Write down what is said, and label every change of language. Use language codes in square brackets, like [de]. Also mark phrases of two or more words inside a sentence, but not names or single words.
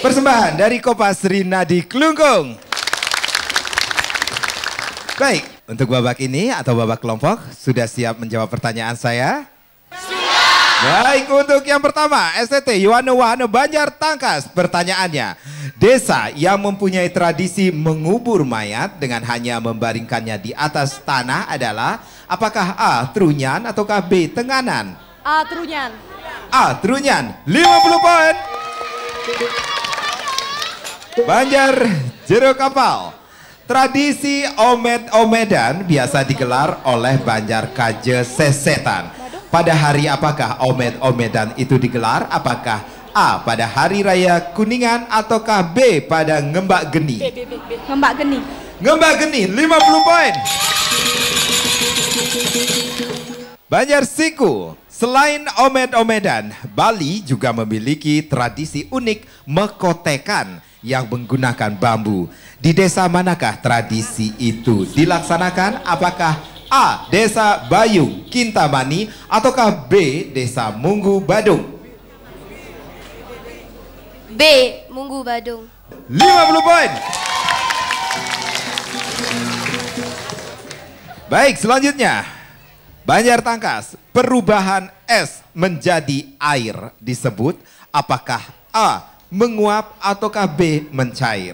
[id] persembahan dari Kompas Rinadi Klungkung. Baik, untuk babak ini atau babak kelompok, sudah siap menjawab pertanyaan saya? Baik, untuk yang pertama, STT Yohana Banjar Tangkas. Pertanyaannya, desa yang mempunyai tradisi mengubur mayat dengan hanya membaringkannya di atas tanah adalah apakah A. Trunyan ataukah B. Tenganan? A. Trunyan. A. Trunyan 50 poin. Banjar Jero Kapal. Tradisi omed-omedan biasa digelar oleh Banjar Kaje Sesetan. Pada hari apakah omed-omedan itu digelar? Apakah A. pada hari raya Kuningan ataukah B. pada Ngembak Geni? Ngembak Geni. Ngembak Geni 50 poin. Banjar Siku. Selain omed-omedan, Bali juga memiliki tradisi unik mekotekan yang menggunakan bambu. Di desa manakah tradisi itu dilaksanakan? Apakah A. Desa Bayung Kintamani ataukah B. Desa Munggu Badung? B. Munggu Badung. 50 poin. Baik, selanjutnya Banjar Tangkas. Perubahan es menjadi air disebut apakah A. menguap ataukah B. mencair?